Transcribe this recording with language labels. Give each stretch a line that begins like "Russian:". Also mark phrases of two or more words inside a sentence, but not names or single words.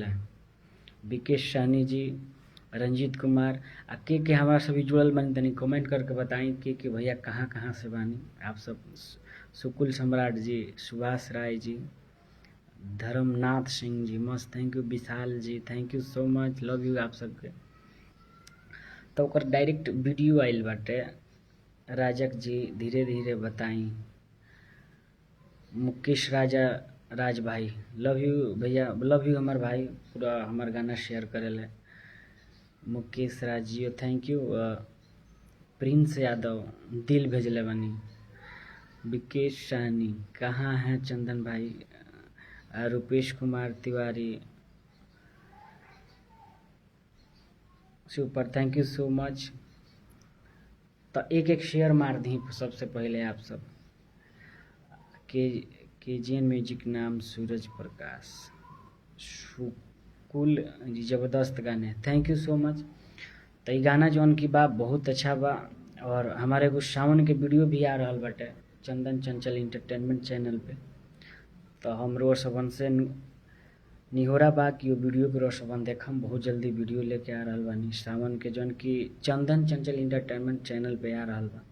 Bhojpuri: विकेश सानी जी, रंजीत कुमार के हमारा सभी जुड़ल बानी, तनी कमेंट करके बताई के भैया कहाँ से बानी आप सब। सुकुल सम्राट जी, सुभाष राय जी, धर्मनाथ सिंह जी, मस्त,
English: thank you.
Bhojpuri: विशाल जी,
English: thank you so much, love you
Bhojpuri: आप सबके। तो ओकर डायरेक्ट वीडियो आइल बाटे। राजक जी, धीरे धीरे बताई। मुकेश राज भाई,
English: love you
Bhojpuri: भैया,
English: love you
Bhojpuri: हमार भाई, पूरा हमार गाना शेयर करेले।
English: मुकेश राज जी, thank you.
Bhojpuri: प्रिंस यादव दिल भेजले बानी। विकेश साहनी, कहाँ हैं चंदन भाई। रुपेश कुमार तिवारी, सुपर,
English: thank you so much.
Bhojpuri: तो एक शेयर मार दी सबसे पहले आप सब। KGN म्यूजिक नाम सूरज प्रकाश, सुकुल जी, जबरदस्त गाने,
English: thank you so much.
Bhojpuri: तो ये गाना जौन की बा बहुत अच्छा बा, और हमारे कुछ सावन के वीडियो भी आ रहा बाटे चंदन चंचल इंटरटेनमेंट चैनल पे। तो हम रोज सबन से निहोरा बा कि वो वीडियो के रोशबन देखम। बहुत जल्दी वीडियो लेके आ रहा बानी सावन के, जौन कि चंदन चंचल इंटरटेनमेंट चैनल पे आ रहा बा।